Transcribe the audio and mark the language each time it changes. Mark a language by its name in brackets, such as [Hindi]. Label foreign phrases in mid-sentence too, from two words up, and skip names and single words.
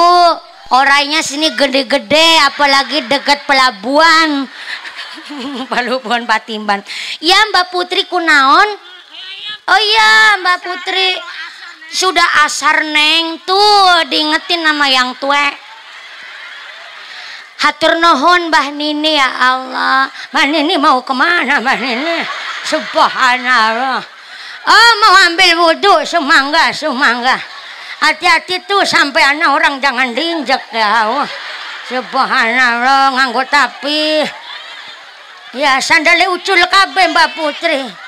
[Indonesian] Orangnya sini gede-gede, apalagi dekat pelabuhan. Pelabuhan Patimban. Ya Mbak Putri kunaon? Oh iya Mbak Putri. Sudah asar neng tuh, diingetin nama yang tua. [Sundanese] Hatur nuhun Mbah Nini, [Arabic] ya Allah. [Indonesian] Mbah Nini mau kemana Mbah Nini? [Arabic] Subhanallah. [Indonesian] Oh mau ambil wudhu, semangga. Hati-hati tuh sampai anak orang jangan diinjek ya. [Javanese] Subhanallah nganggo tapi. Ya sandalnya ucul kabeh Mbak Putri.